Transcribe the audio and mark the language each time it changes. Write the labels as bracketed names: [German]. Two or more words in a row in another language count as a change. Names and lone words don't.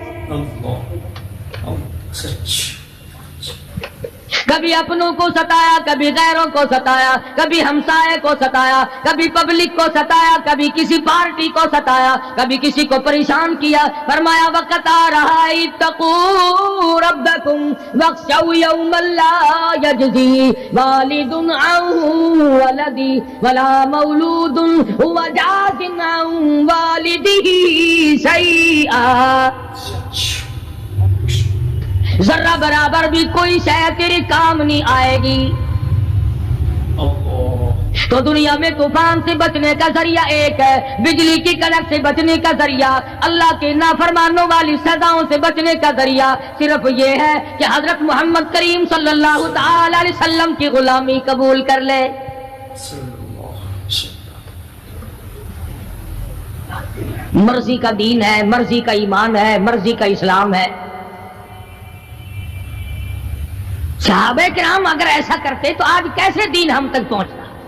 [Hindi] सच। कभी अपनों को सताया, कभी गैरों को सताया, कभी हमसाये को सताया, कभी पब्लिक को सताया, कभी किसी पार्टी को सताया, कभी किसी को परेशान किया। फरमाया वक़्त आ रहा [Arabic] اتقوا ربكم واخشوا يوما لا يجزي والد عن ولده ولا مولود هو جاز عن والده شيئا. [Hindi] जर्रा बराबर भी कोई शय तेरे काम नहीं आएगी। तो दुनिया में तूफान से बचने का जरिया एक है, बिजली की कड़क से बचने का जरिया, अल्लाह के नाफरमानों वाली सजाओं से बचने का जरिया सिर्फ ये है कि हजरत मोहम्मद करीम [Arabic] صلى الله تعالى عليه وسلم [Hindi] की गुलामी कबूल कर ले। मर्जी का दीन है, मर्जी का ईमान है, मर्जी का इस्लाम है। सहाबे किराम अगर ऐसा करते तो आज कैसे दीन हम तक पहुंचता।